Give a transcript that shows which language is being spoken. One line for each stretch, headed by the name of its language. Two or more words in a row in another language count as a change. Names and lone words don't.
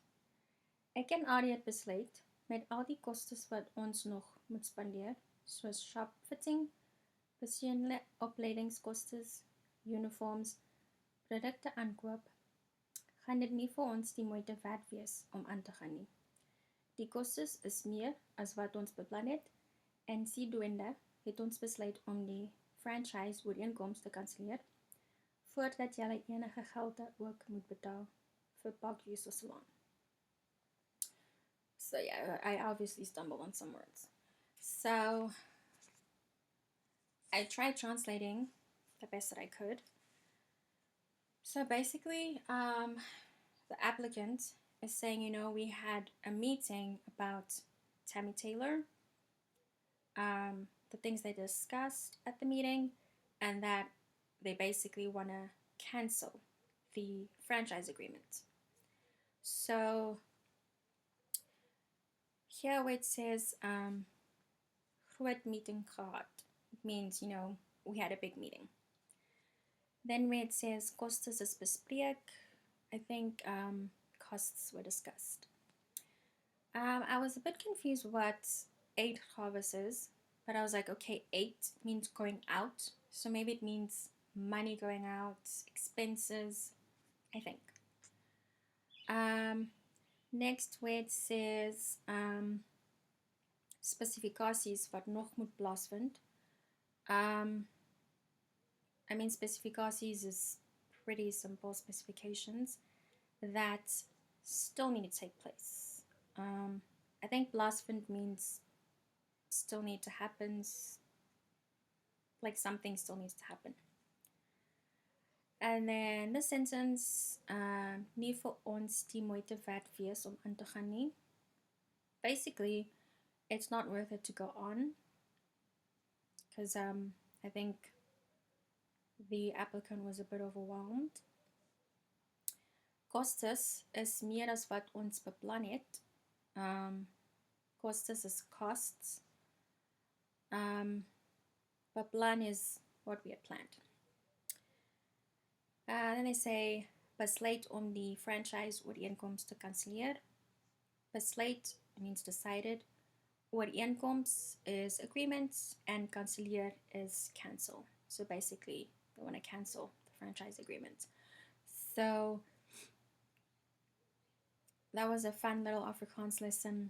Afrikaans: Ek en Arie het besluit met al die kostes wat ons nog moet spandeer, soos shopfitting, persoonlike opleidingskostes, uniforms, produkte aankoop, gaan dit nie vir ons die moeite werd wees om aan te gaan nie. Die kostes is meer as wat ons beplan het, en sodoende het ons besluit om die franchise ooreenkoms te kanselleer, voordat julle enige geld ook moet betaal vir Park Salon.
English: So yeah, I obviously stumbled on some words. So I tried translating the best that I could. So basically, the applicant is saying, we had a meeting about Tammy Taylor, the things they discussed at the meeting, and that they basically want to cancel the franchise agreement. So here where it says
Afrikaans: groot meeting gehad,
English: it means, we had a big meeting. Then where it says
Afrikaans: kostes is bespreek,
English: I think costs were discussed. I was a bit confused what uitgawes is, but I was like, okay, 8 means going out, so maybe it means money going out, expenses, I think. Next where it says
Afrikaans: spesifikasies wat nog moet plaasvind.
English: I mean, specificaties is pretty simple specifications that still need to take place. I think plaasvind means still need to happen, like something still needs to happen. And then the sentence,
Afrikaans: nie vir ons die moeite werd wees om aan te gaan nie.
English: Basically, it's not worth it to go on, because I think the applicant was a bit overwhelmed.
Afrikaans: Kostes is meer as wat ons beplan het.
English: Kostes is costs. Beplan is what we had planned. Then they say,
Afrikaans: besluit om die franchise ooreenkoms te kanselleer.
English: Besluit means decided. Ooreenkoms is agreements, and kanselleer is cancel. So basically, they want to cancel the franchise agreement. So that was a fun little Afrikaans lesson.